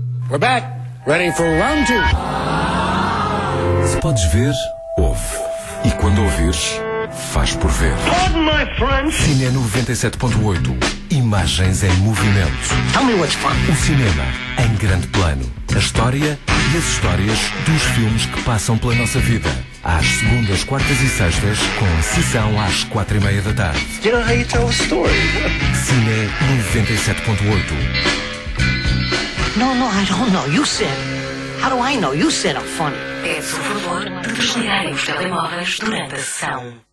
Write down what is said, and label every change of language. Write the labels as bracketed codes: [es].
[en] We're back, ready for round two. [pt] Se podes ver, ouve. E quando ouvires, faz por ver. [en] Pardon my French. [pt] Cine 97.8. Imagens em movimento. [en] Tell me what's fun. [pt] O cinema em grande plano. A história e as histórias dos filmes que passam pela nossa vida. Às segundas, quartas e sextas, com sessão às 4:30 da tarde. [en] You know how you tell a story? [pt] Cine 97.8. [en] No, no, I don't know. You said. How do I know? You said I'm funny. [pt] Peço o favor de desligar os telemóveis durante a sessão.